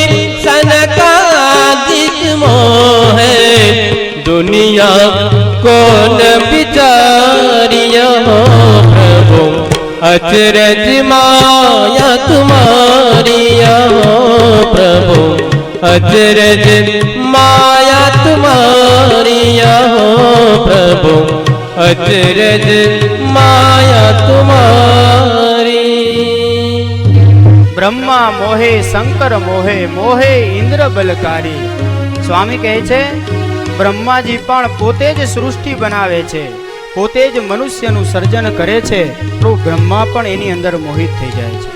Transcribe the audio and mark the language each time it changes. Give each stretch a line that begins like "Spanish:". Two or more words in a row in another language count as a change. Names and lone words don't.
Hindi: सनकादिक मोहे, दुनिया कौन बिचारिया, हो प्रभु अचरज माया तुम्हारिया, हो प्रभु अचरज माया तुम्हारिया, हो प्रभु अचरज माया तुम्हारी. ब्रह्मा मोहे शंकर मोहे, मोहे इन्द्र बलकारी.
Gujarati: સ્વામી કહે છે, બ્રહ્માજી પણ પોતે જ સૃષ્ટિ બનાવે છે, પોતે જ મનુષ્યનું સર્જન કરે છે, તો બ્રહ્મા પણ એની અંદર મોહિત થઈ જાય છે.